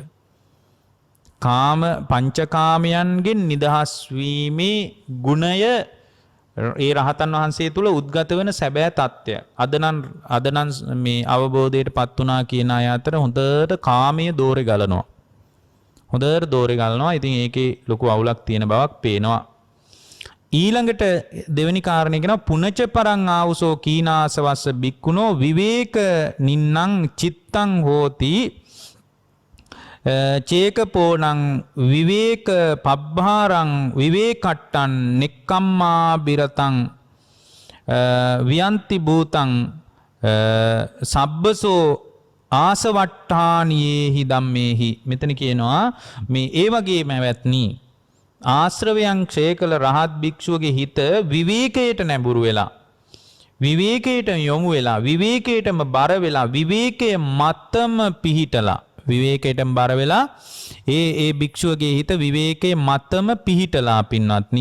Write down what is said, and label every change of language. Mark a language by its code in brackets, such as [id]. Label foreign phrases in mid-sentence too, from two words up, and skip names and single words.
[si] කාම පංචකාමයන්ගෙන් නිදහස් වීමේ ගුණය ඒ රහතන් වහන්සේ තුල උද්ගත වෙන සැබෑ தත්ත්වය. අදනම් මේ අවබෝධයටපත් වුණා කියන අය අතර හොඳට කාමයේ දෝරේ ගලනවා. හොඳට දෝරේ ගලනවා. ඉතින් ඒකේ ලොකු අවුලක් තියෙන බවක් පේනවා. ඊළඟට දෙවෙනි කාරණේ කියනවා [pi] පුනච පරං ආවුසෝ කීනාසවස්ස බික්කුණෝ විවේක නින්නං චිත්තං හෝති චේකපෝනං විවේක පබ්බාරං විවේකට්ටං නෙක්කම්මා බිරතං වියන්ති භූතං සබ්බසෝ ආසවට්ඨානියේහි ධම්මේහි. [si] මෙතන කියනවා මේ ඒ වගේම වැත්නි ආශ්‍රවයන් ක්ෂය කළ රහත් භික්ෂුවගේ හිත විවේකයට නැඹුරු වෙලා විවේකයට යොමු වෙලා විවේකයටම බර වෙලා විවේකයේ මතම පිහිටලා විවේකයටම බර වෙලා ඒ භික්ෂුවගේ හිත විවේකයේ මතම පිහිටලා පින්වත්නි.